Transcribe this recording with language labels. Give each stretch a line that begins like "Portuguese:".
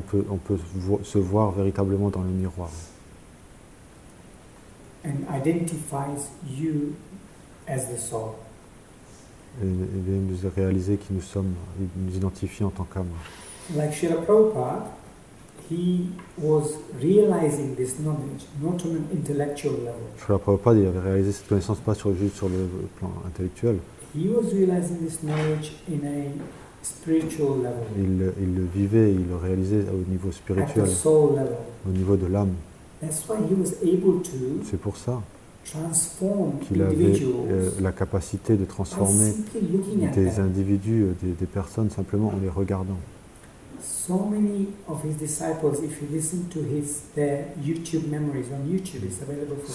French: on peut se voir véritablement dans le miroir.
English: And identifies you as the soul.
French: Et nous réaliser qui nous sommes, nous identifier en tant qu'âme.
English: Like Srila Prabhupada, he was realizing this knowledge not on an intellectual level.
French: Srila Prabhupada, il avait réalisé cette connaissance pas juste sur le plan intellectuel.
English: He was realizing this knowledge in a spiritual level.
French: Il le vivait, il le réalisait au niveau spirituel,
English: At the soul level.
French: au niveau de l'âme.
English: That's why he was able to
French: C'est pour ça
English: transform
French: qu'il avait la capacité de transformer des individus, des personnes simplement en les regardant.
English: So many of his disciples, if you listen to their YouTube memories on YouTube, it's available for